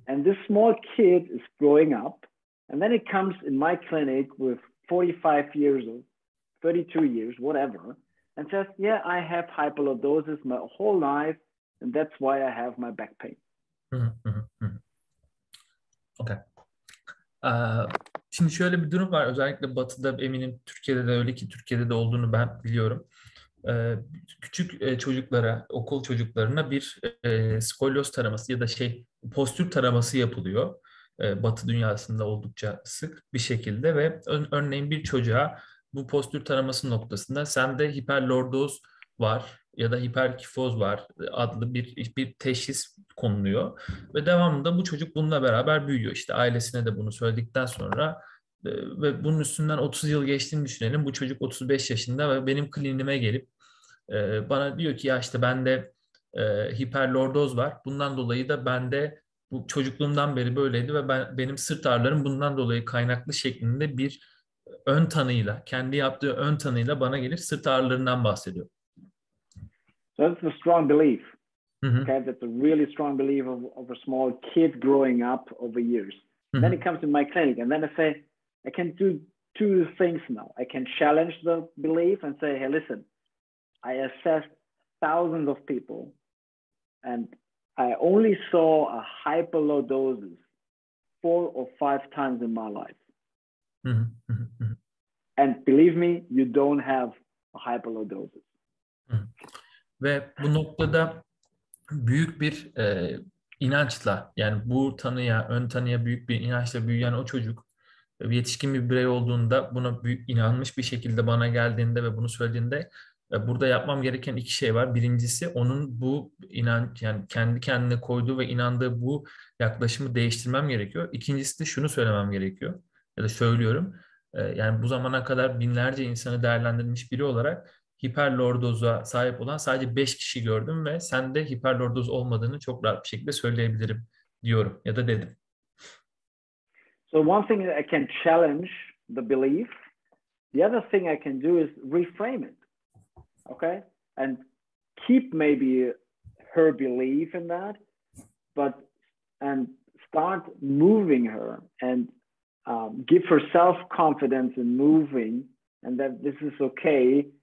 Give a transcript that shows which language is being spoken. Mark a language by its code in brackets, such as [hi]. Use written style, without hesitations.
[en] And this small kid is growing up, and then it comes in my clinic with 45 years old, 32 years, whatever, and says, "Yeah, I have hypolordosis my whole life, and that's why I have my back pain." Mm-hmm. Okay. [tr] Şimdi şöyle bir durum var. Özellikle Batı'da eminim Türkiye'de de öyle ki Türkiye'de de olduğunu ben biliyorum. Küçük çocuklara, okul çocuklarına bir skolyoz taraması ya da postür taraması yapılıyor. Batı dünyasında oldukça sık bir şekilde ve örneğin bir çocuğa bu postür taraması noktasında sende hiperlordoz var ya da hiperkifoz var adlı bir teşhis konuluyor ve devamında bu çocuk bununla beraber büyüyor. İşte ailesine de bunu söyledikten sonra ve bunun üstünden 30 yıl geçtiğini düşünelim. Bu çocuk 35 yaşında ve benim kliniğime gelip bana diyor ki ya işte bende hiperlordoz var. Bundan dolayı da bende bu çocukluğumdan beri böyleydi ve benim sırt ağrılarım bundan dolayı kaynaklı şeklinde bir ön tanıyla, kendi yaptığı ön tanıyla bana gelip sırt ağrılarından bahsediyor. [en] So that's a strong belief. Mm-hmm. Okay, that's a really strong belief of a small kid growing up over years. Mm-hmm. Then it comes to my clinic, and then I say, I can do two things now. I can challenge the belief and say, hey, listen, I assessed thousands of people, and I only saw a hyperlordosis 4 or 5 times in my life. Mm-hmm. Mm-hmm. And believe me, you don't have a hyperlordosis. Mm-hmm. [tr] Ve bu noktada büyük bir inançla, yani bu tanıya, ön tanıya büyük bir inançla büyüyen o çocuk yetişkin bir birey olduğunda buna büyük inanmış bir şekilde bana geldiğinde ve bunu söylediğinde burada yapmam gereken 2 şey var. Birincisi onun bu inanç, yani kendi kendine koyduğu ve inandığı bu yaklaşımı değiştirmem gerekiyor. İkincisi de şunu söylemem gerekiyor ya da söylüyorum. Yani bu zamana kadar binlerce insanı değerlendirilmiş biri olarak hiperlordoza sahip olan sadece 5 kişi gördüm ve sende hiperlordoz olmadığını çok rahat bir şekilde söyleyebilirim diyorum ya da dedim. [en] So one thing I can challenge the belief. The other thing I can do is reframe it. Okay? And keep maybe her belief in that, and start moving her and give her self-confidence in moving, and that this is okay.